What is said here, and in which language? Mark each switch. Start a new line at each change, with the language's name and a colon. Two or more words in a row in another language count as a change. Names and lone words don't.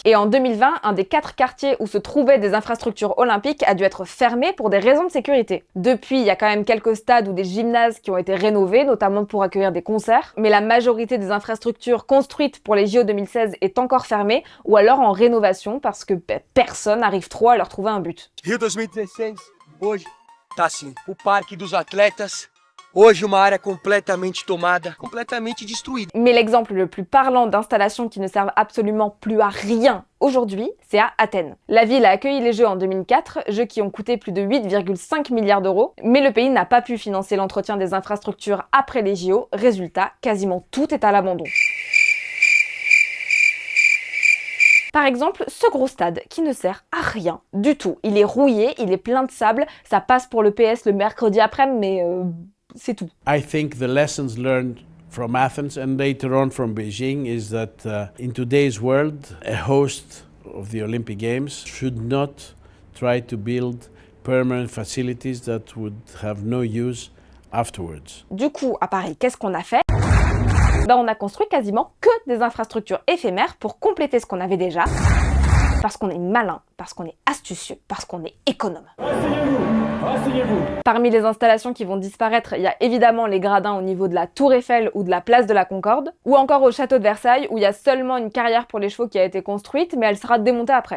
French: Et en 2020, un des 4 quartiers où se trouvaient des infrastructures olympiques a dû être fermé pour des raisons de sécurité. Depuis, il y a quand même quelques stades ou des gymnases qui ont été rénovés, notamment pour accueillir des concerts. Mais la majorité des infrastructures construites pour les JO 2016 est encore fermée, ou alors en rénovation, parce que personne n'arrive trop à leur trouver un but.
Portuguese: Rio 2016, hoje, tá assim, o Parque dos Atletas, hoje uma área completamente tomada, completamente destruída.
French: Mais l'exemple le plus parlant d'installations qui ne servent absolument plus à rien aujourd'hui, c'est à Athènes. La ville a accueilli les Jeux en 2004, Jeux qui ont coûté plus de 8,5 milliards d'euros, mais le pays n'a pas pu financer l'entretien des infrastructures après les JO. Résultat, quasiment tout est à l'abandon. Par exemple, ce gros stade qui ne sert à rien du tout. Il est rouillé, il est plein de sable, ça passe pour le PS le mercredi après-midi, mais c'est tout.
English: I think the lessons learned from Athens and later on from Beijing is that in today's world, a host of the Olympic Games should not try to build permanent facilities that would have no use afterwards.
French: Du coup, à Paris, qu'est-ce qu'on a fait ? On a construit quasiment que des infrastructures éphémères pour compléter ce qu'on avait déjà, parce qu'on est malin, parce qu'on est astucieux, parce qu'on est économe. Asseyez-vous. Parmi les installations qui vont disparaître, il y a évidemment les gradins au niveau de la Tour Eiffel ou de la place de la Concorde, ou encore au château de Versailles où il y a seulement une carrière pour les chevaux qui a été construite, mais elle sera démontée après.